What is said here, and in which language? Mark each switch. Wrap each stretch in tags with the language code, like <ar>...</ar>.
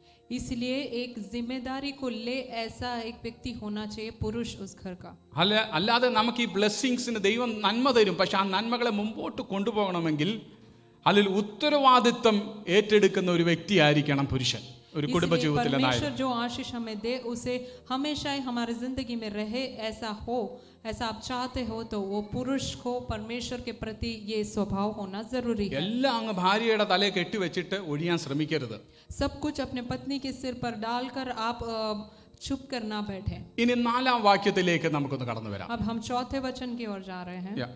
<hi>इसलिए एक जिम्मेदारी को ले ऐसा एक व्यक्ति होना चाहिए, पुरुष उस घर का.</hi> <ml>അല്ലാതെ നമുക്ക് ഈ ബ്ലെസ്സിങ്സിന് ദൈവം നന്മ തരും, പക്ഷെ ആ നന്മകളെ മുമ്പോട്ട് കൊണ്ടുപോകണമെങ്കിൽ അതിൽ ഉത്തരവാദിത്വം ഏറ്റെടുക്കുന്ന ഒരു വ്യക്തിയായിരിക്കണം പുരുഷൻ ഒരു കുടുംബ ജീവിതത്തിലെ നായകൻ.</ml> <hi>परमेश्वर जो आशीष हमें दे उसे हमेशा ही हमारी जिंदगी में रहे, ऐसा हो, ऐसा आप चाहते हो तो वो पुरुष को परमेश्वर के प्रति ये स्वभाव होना जरूरी है.</hi> <ml>എല്ലാം അങ്ങ് ഭാര്യയുടെ തലയെ കെട്ടിവെച്ചിട്ട് ഒഴിയാൻ ശ്രമിക്കരുത്.</ml> <hi>सब कुछ अपने पत्नी के सिर पर डालकर आप चुप कर ना बैठे.</hi> <ml>ഇനി 4-ാം വാക്യത്തിലേക്ക് നമുക്കൊന്ന് കടന്നു വരാം.</ml> <hi>अब हम चौथे वचन की ओर जा रहे हैं.</hi>